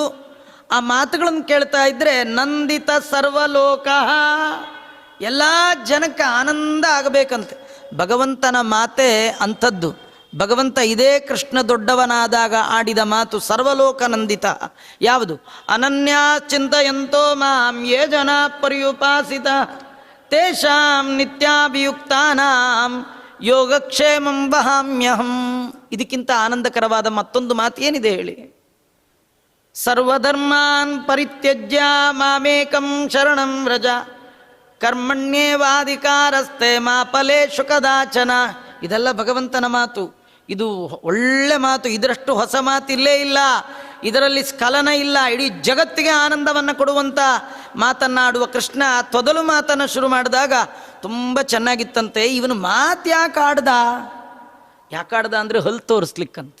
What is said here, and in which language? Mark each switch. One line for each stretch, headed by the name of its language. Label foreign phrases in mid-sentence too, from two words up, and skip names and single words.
Kannada: ಆ ಮಾತುಗಳನ್ನು ಕೇಳ್ತಾ ಇದ್ರೆ
Sanskrit: ನಂದಿತ ಸರ್ವಲೋಕ,
Kannada: ಎಲ್ಲ ಜನಕ್ಕೆ ಆನಂದ ಆಗಬೇಕಂತೆ. ಭಗವಂತನ ಮಾತೇ ಅಂಥದ್ದು. ಭಗವಂತ ಇದೇ ಕೃಷ್ಣ ದೊಡ್ಡವನಾದಾಗ ಆಡಿದ ಮಾತು
Sanskrit: ಸರ್ವಲೋಕ ನಂದಿತ.
Kannada: ಯಾವುದು?
Sanskrit: ಅನನ್ಯ ಚಿಂತಯಂತೋ ಮಾಂ ಯೇ ಜನ ಪರ್ಯುಪಾಸಿತ ತೇಷಾಂ ನಿತ್ಯಾಭಿಯುಕ್ತಾನಾಂ ಯೋಗಕ್ಷೇಮಂ ವಹಾಮ್ಯಹಂ.
Kannada: ಇದಕ್ಕಿಂತ ಆನಂದಕರವಾದ ಮತ್ತೊಂದು ಮಾತು ಏನಿದೆ ಹೇಳಿ?
Sanskrit: ಸರ್ವಧರ್ಮಾನ್ ಪರಿತ್ಯಜ್ಯ ಮಾಮೇಕಂ ಶರಣಂ ವ್ರಜ ಕರ್ಮಣ್ಯೇವಾಧಿಕಾರಸ್ತೆ ಮಾ ಫಲೇಷು ಕದಾಚನ.
Kannada: ಇದೆಲ್ಲ ಭಗವಂತನ ಮಾತು. ಇದು ಒಳ್ಳೆ ಮಾತು. ಇದರಷ್ಟು ಹೊಸ ಮಾತು ಇಲ್ಲೇ ಇಲ್ಲ. ಇದರಲ್ಲಿ ಸ್ಖಲನ ಇಲ್ಲ. ಇಡೀ ಜಗತ್ತಿಗೆ ಆನಂದವನ್ನು ಕೊಡುವಂಥ ಮಾತನ್ನಾಡುವ ಕೃಷ್ಣ ತೊದಲು ಮಾತನ್ನು ಶುರು ಮಾಡಿದಾಗ ತುಂಬ ಚೆನ್ನಾಗಿತ್ತಂತೆ. ಇವನು ಮಾತು ಯಾಕಾಡ್ದ ಅಂದರೆ ಹಲ್ಲು ತೋರಿಸ್ಲಿಕ್ಕಂತೆ.